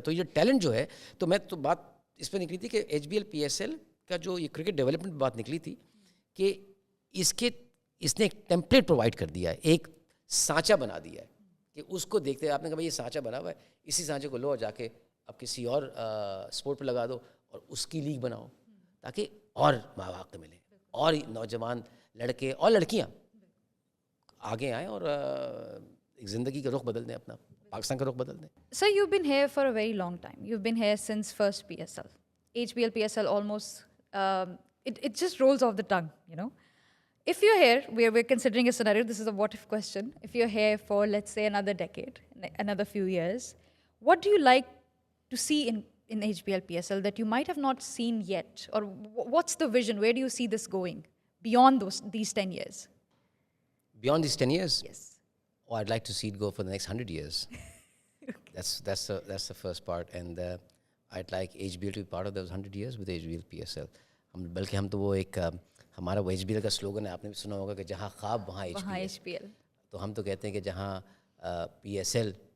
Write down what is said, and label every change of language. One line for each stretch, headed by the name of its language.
Urdu: تو یہ ٹیلنٹ جو ہے, تو میں تو بات اس پہ نکلی تھی کہ H be L P S L کا جو یہ کرکٹ ڈیولپمنٹ بات نکلی تھی کہ اس نے ایک ٹیمپلیٹ پرووائڈ کر دیا ہے, ایک سانچہ بنا دیا ہے کہ اس کو دیکھتے آپ نے کہا بھائی یہ سانچہ بنا ہوا ہے, اسی سانچے کو لو اور جا کے اب کسی اور اسپورٹ پہ لگا دو اور اس کی لیگ بناؤ, تاکہ اور مواقع ملیں, اور نوجوان لڑکے اور لڑکیاں آگے آئیں اور ایک زندگی کا رخ بدل دیں, اپنا پاکستان کا رخ بدل دیں.
English: Sir, you've been here for a very long time. You've been here since first PSL. HBL, PSL almost, it just rolls off the tongue, you know. If you're here, we're considering a scenario, this is a what if question. If you're here for, let's say, another decade, another few years, what do you like to see in HBL, PSL that you might have not seen yet? Or what's the vision? Where do you see this going beyond these 10 years? Beyond these 10 years? Yes. Oh, I'd like to see it go for the next 100 years. Okay. That's the first part, and I'd like HBL to be part of those 100 years with HBL PSL.
Urdu: ہم تو وہ ایک ہمارا وہ H be L کا slogan ہے, آپ نے بھی سنا ہوگا کہ جہاں خواب وہاں ایچ پی ایل. تو ہم تو کہتے ہیں کہ جہاں PSL